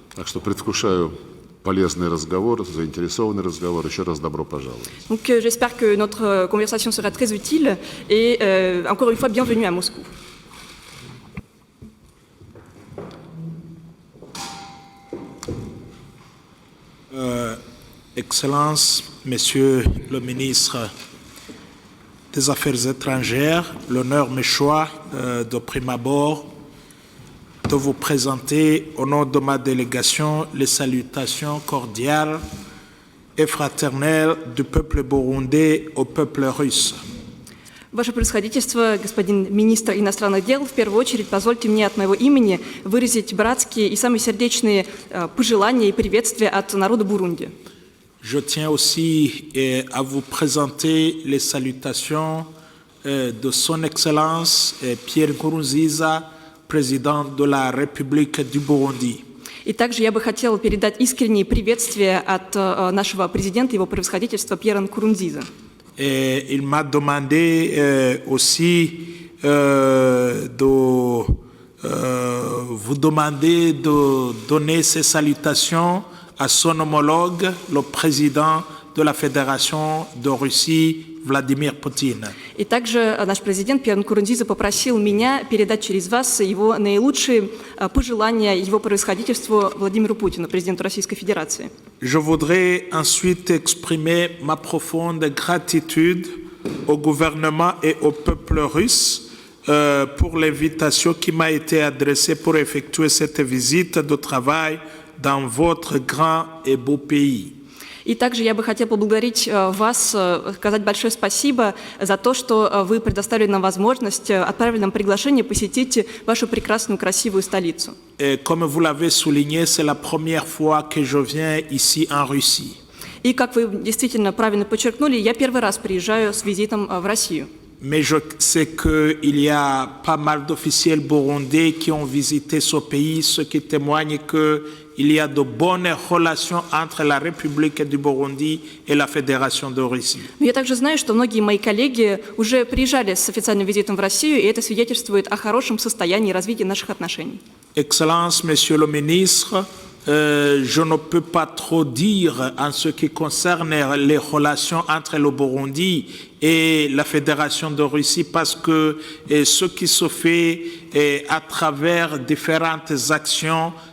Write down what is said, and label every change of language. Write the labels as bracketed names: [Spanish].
[Russian] Так что предвкушаю полезный разговор, заинтересованный разговор. Еще раз добро пожаловать. [French] Donc j'espère que notre conversation sera très utile et encore une fois bienvenue à Moscou. Excellence, Monsieur le ministre des Affaires étrangères, l'honneur me choisit de prime abord de vous présenter au nom de ma délégation les salutations cordiales et fraternelles du peuple burundais au peuple russe. [Russian] Ваше Превосходительство, господин министр иностранных дел, в первую очередь позвольте мне от моего имени выразить братские и самые сердечные пожелания и приветствия от народа Бурунди. [French] Je tiens aussi à vous présenter les salutations de Son Excellence Pierre Nkurunziza, président de la République du Burundi. [Russian] И также я бы хотела передать искренние приветствия от нашего президента, его превосходительства Пьера Нкурунзиза. [French] Il m'a demandé aussi de vous demander de donner ces salutations à son homologue, le président de la Fédération de Russie, Владимир Путин. [Russian] И также наш президент Пьер Нкурунзиза попросил меня передать через вас его наилучшие пожелания его превосходительству Владимиру Путину, президенту Российской Федерации. [French] Je voudrais ensuite exprimer ma profonde gratitude au gouvernement et au peuple russe pour l'invitation qui m'a été adressée pour effectuer cette visite de travail dans votre grand et beau pays. [Russian] И также я бы хотела поблагодарить вас, сказать большое спасибо за то, что вы предоставили нам возможность, отправили нам приглашение посетить вашу прекрасную, красивую столицу. [French] Comme vous l'avez souligné, c'est la première fois que je viens ici en Russie. [Russian] И как вы действительно правильно подчеркнули, я первый раз приезжаю с визитом в Россию. [French] Mais je sais qu'il y a pas mal d'officiels burundais qui ont visité ce pays, ce qui témoigne qu'il y a de bonnes relations entre la République du Burundi et la Fédération de Russie. [Russian] Но я также знаю, что многие мои коллеги уже приезжали с официальным визитом в Россию, и это свидетельствует о хорошем состоянии и развитии наших отношений. [French] Excellence, Monsieur le ministre, je ne peux pas trop dire en ce qui concerne les relations entre le Burundi et la Fédération de Russie parce que ce qui se fait à travers différentes actions